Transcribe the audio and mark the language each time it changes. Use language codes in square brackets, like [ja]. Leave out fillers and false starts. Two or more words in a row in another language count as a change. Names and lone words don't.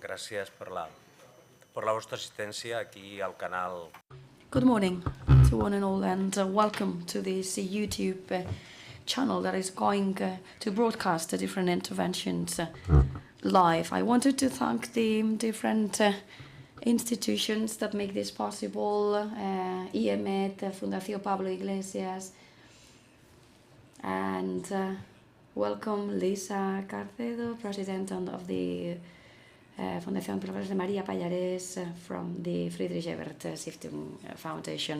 [ca] gràcies per la vostra assistència aquí al canal. [en] Good morning to one and all, and welcome to this YouTube channel that is going to broadcast the different interventions live. I wanted to thank the different institutions that make this possible, Euromed, Fundación Pablo Iglesias, and welcome Lisa Carcedo, President of the Fundación Professor María Pallares from the Friedrich-Ebert-Stiftung Foundation.